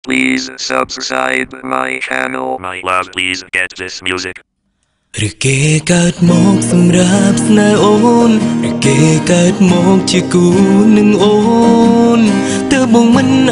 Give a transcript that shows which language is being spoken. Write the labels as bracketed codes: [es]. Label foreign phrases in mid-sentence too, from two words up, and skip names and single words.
[en] Please subscribe my channel. My love, please get this music. [km] หรือเกកើតមកសម្រាប់ស្នេហ៍អូនឬគេកើតមកជាគូនឹងអូនទើបបងមិន